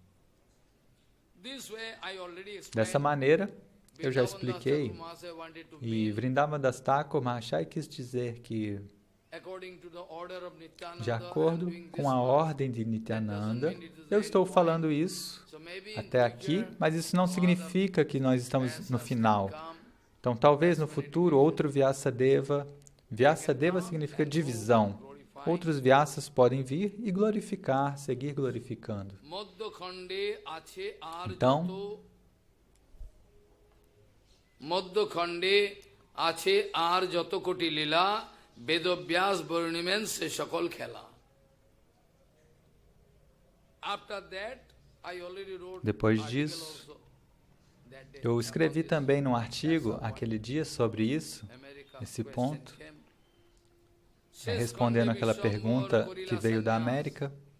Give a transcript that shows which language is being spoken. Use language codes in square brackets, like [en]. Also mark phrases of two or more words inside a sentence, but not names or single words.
[pt] Dessa maneira, eu já expliquei, e Vrindavan Das Thakur Mahashaya quis dizer que, de acordo com a ordem de Nityananda, eu estou falando isso até aqui, mas isso não significa que nós estamos no final. Então, talvez no futuro, outro Vyasadeva. Vyasadeva significa divisão. Outros Vyasas podem vir e glorificar, seguir glorificando. Então, [bn] মধ্যখণ্ডে আছে আর যত কোটি লীলা বেদব্যাস বর্ণিবেন সে সকল খেলা. [pt] Depois disso, eu escrevi também num artigo, aquele dia, sobre isso, esse ponto, respondendo aquela pergunta que veio da América.